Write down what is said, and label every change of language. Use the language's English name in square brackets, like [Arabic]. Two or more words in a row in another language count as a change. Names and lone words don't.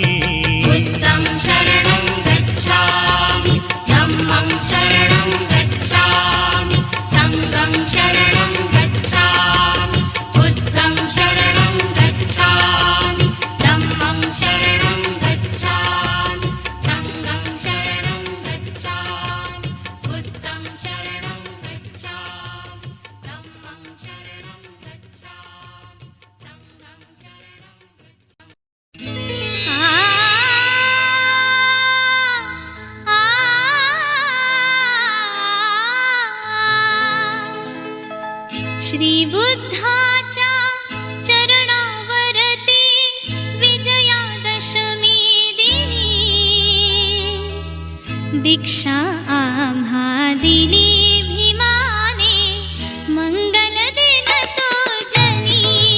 [Pali] बुद्धं शरणं गच्छामि, धम्मं शरणं गच्छामि, संघं शरणं गच्छामि. बुद्धं शरणं गच्छामि, धम्मं शरणं गच्छामि, संघं शरणं गच्छामि. बुद्धं शरणं गच्छामि, धम्मं शरणं गच्छामि, संघं शरणं. [Marathi] श्री बुद्धाच्या चरणावरती विजयादशमी दिनी दीक्षा आम्हा दिली भीमाने, मंगल दिन तो जनी.